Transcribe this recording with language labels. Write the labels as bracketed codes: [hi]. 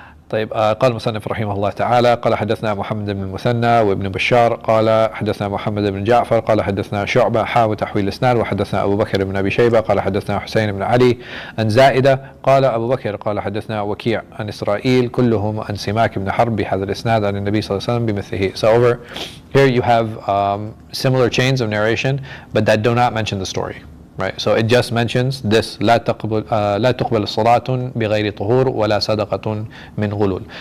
[ar] طيب قال المصنف رحمه الله تعالى قال حدثنا محمد بن المثنى وابن بشار قال حدثنا محمد بن جعفر قال حدثنا شعبة وتحويل الاسناد وحدثنا أبو بكر بن أبي شيبة قال حدثنا حسين بن علي عن زائدة قال أبو بكر قال حدثنا وكيع عن إسرائيل كلهم عن سماك بن حرب بهذا الاسناد عن النبي صلى الله عليه وسلم بمثله. [en] So over here you have similar chains of narration, but that do not mention the story. Right, so it just mentions this: لا تقبل الصلاة بغير طهور ولا صدقة من غلول.